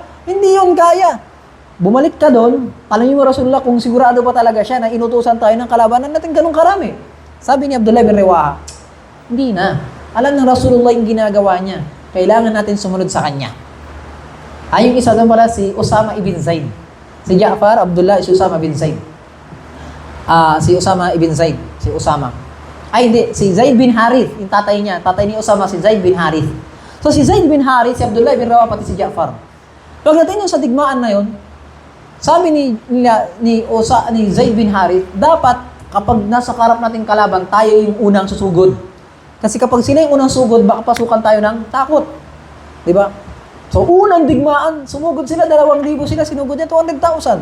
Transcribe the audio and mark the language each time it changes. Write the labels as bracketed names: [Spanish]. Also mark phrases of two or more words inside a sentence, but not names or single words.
[Filipino] Hindi yun kaya. Bumalik ka doon, tanungin mo Rasulullah kung sigurado pa talaga siya na inutusan tayo ng kalabanan natin ganun karami. Sabi ni Abdullah bin Rawaha, hindi na. Alam ng Rasulullah yung ginagawa niya. Kailangan natin sumunod sa kanya. Yung isa doon pala si Usama ibn Zaid. Si Ja'far, Abdullah, si Usama ibn Zaid. Si Usama ibn Zaid. Si Usama. Hindi. Si Zaid bin Harith. Yung tatay niya. Tatay ni Usama, si Zaid bin Harith. So si Zaid bin Harith, si Abdullah bin Rawaha, pati si Ja'far. Pagdating nun sa digmaan na yon, sabi ni Zaid bin Harith, dapat kapag nasa karap nating kalaban, tayo yung unang susugod. Kasi kapag sila yung unang sugod, baka pasukan tayo ng takot. Di ba? So, unang digmaan, sumugod sila, 2,000 sila, sinugod niya 200,000.